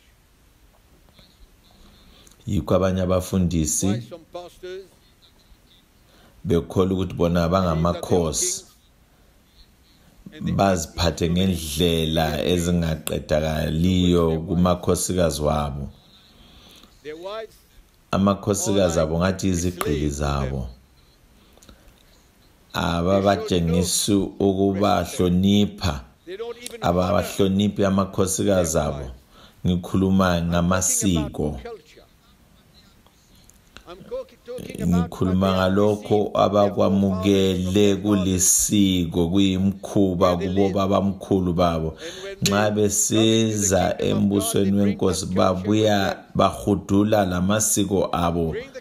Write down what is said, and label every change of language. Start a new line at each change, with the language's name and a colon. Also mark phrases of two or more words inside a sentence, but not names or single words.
North Ndebele: Yikho abanye abafundisi
English: Why some pastors
North Ndebele: bekhola ukuthi bona bangamakhosi, baziphathe ngendlela ezingaqedakaliyo kumakhosikazi wabo.
English: their wives
North Ndebele: Amakhosikazi abo ngathi izigqili zabo, ababatshengisa ukubahlonipha,
English: they don't even honor
North Ndebele: ababahloniphi amakhosikazi abo. Ngikhuluma ngamasiko.
English: culture. I'm
North Ndebele: ngikhuluma ngalokho abakwamukele kulisiko kuyimkhuba kubo babamkhulu babo nxa besiza embusweni wenkosi babuya bahudula lamasiko abo